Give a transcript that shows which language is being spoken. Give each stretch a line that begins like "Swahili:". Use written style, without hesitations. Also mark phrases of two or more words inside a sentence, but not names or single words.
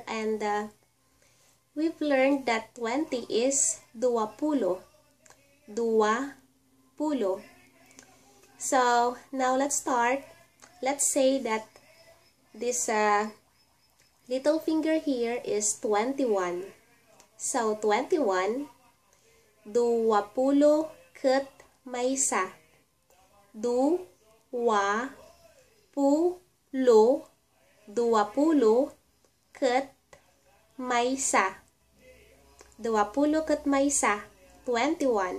English: And we've learned that 20 is 20. So now let's start. Let's say that this little finger here is 21.
Iloko: So 21, 20 ket may isa. 20 ket may isa. 20 ket may isa, 21.